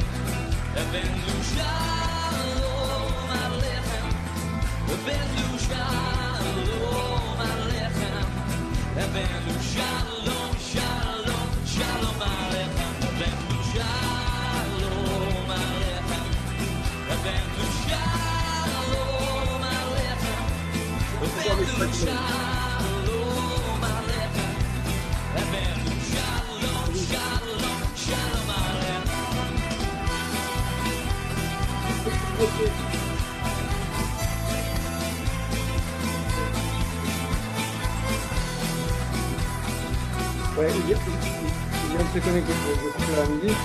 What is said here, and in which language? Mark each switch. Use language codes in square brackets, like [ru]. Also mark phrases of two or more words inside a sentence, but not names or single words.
[he] הבאנו שלום עליכם, הבאנו שלום עליכם, הבאנו שלום, שלום, שלום עליכם, הבאנו שלום עליכם, הבאנו שלום עליכם, הבאנו שלום עליכם, הבאנו [fr] Ouais, il vient de se connecter, je coupe la musique.